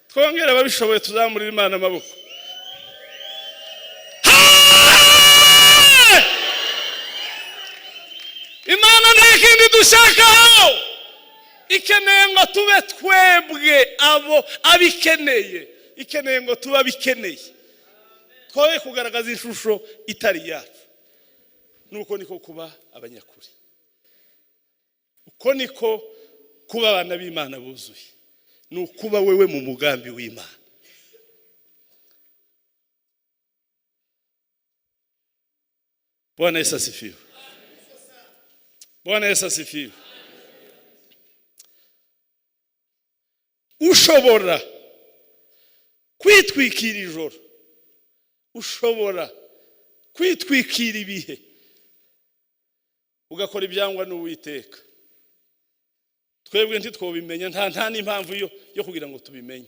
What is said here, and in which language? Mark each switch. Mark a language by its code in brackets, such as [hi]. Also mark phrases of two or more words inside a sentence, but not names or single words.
[rw] twongere ababishoboye tuzamurira Imana amaboko. Imana nta kindi dushakaho, ikeneye ngo tube twebwe abo abikeneye, ikeneye ngo tuba bikeneye, twoye kugaragaza ishusho itari yacu. Nuko niko kuba abanyakuri, uko niko kuba abana b'Imana buzuye, nukuba wewe mu mugambi w'Imana. [sw] Bwana Yesu asifiwe. Bwana Yesu asifiwe. [rw] Ushobora kwitwikira ijoro, ushobora kwitwikira ibihe, ugakora ibyangwa n'Uwiteka. Twebwe ntitwobimenya, nta n'impamvu yo kugira ngo tubimenye.